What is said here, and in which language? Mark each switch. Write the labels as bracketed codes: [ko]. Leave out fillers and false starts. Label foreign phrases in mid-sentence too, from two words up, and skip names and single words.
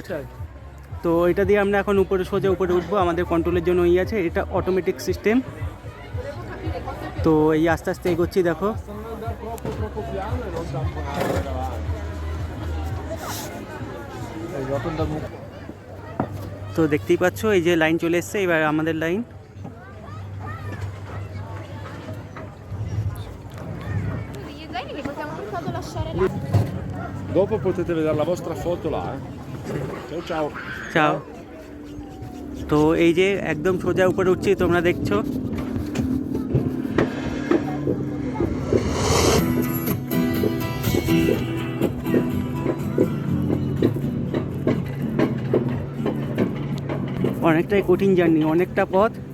[bn] তো এটা দিয়ে আমরা এখন উপরে সোজা উপরে উঠবো, আমাদের কন্ট্রোলের জন্য এই আছে, এটা অটোমেটিক সিস্টেম। তো এই আস্তে আস্তে এগোচ্ছি, দেখো তো দেখতেই পাচ্ছ এই যে লাইন চলে এসছে, এবার আমাদের লাইন। [it] Dopo potete vedere la vostra foto là. Ciao ciao. [bn] চাও। তো এই যে একদম সোজা উপরে উঠছি, তোমরা দেখছো। অনেকটাই কঠিন জার্নি, অনেকটা পথ।